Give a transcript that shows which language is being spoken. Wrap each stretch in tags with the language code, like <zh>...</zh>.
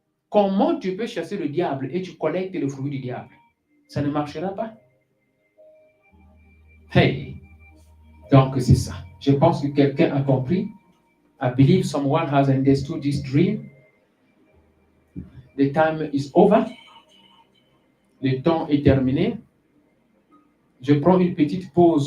<fr>Comment tu peux chasser le diable et tu collectes le fruit du diable? Ça ne marchera pas. Hey! Donc, c'est ça. Je pense que quelqu'un a compris.</fr> <en>I believe someone has understood this dream. The time is over.</en> <fr>Le temps est terminé. Je prends une petite pause.</fr>